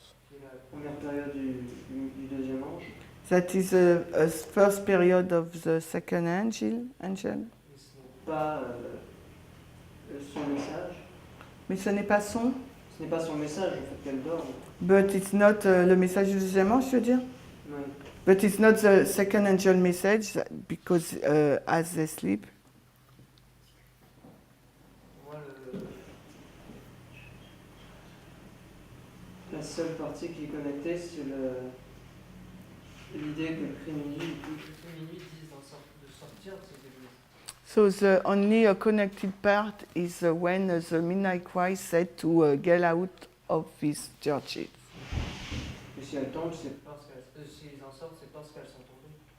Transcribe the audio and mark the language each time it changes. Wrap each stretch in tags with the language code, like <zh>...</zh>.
<fr>C'est la première période du deuxième ange.</fr> <en>That is a first period of the second angel.</en> <fr>Mais ce n'est pas son message. Mais ce n'est pas son. Ce n'est pas son message, le fait qu'elle dorme.</fr> <en>But it's not</en> <fr>le message du deuxième ange, je veux dire. Oui.</fr> <en>But it's not the second angel message because as they sleep.</en> <fr>Moi, la seule partie qui est connectée, c'est l'idée que le cri minuit dise de sortir de ces églises.</fr> <en>So the only connected part is when the midnight cry said to get out of these churches.</en> <fr>Et si elles tombent, c'est parce qu'elles, s'ils en sortent, c'est parce qu'elles sont tombées.</fr>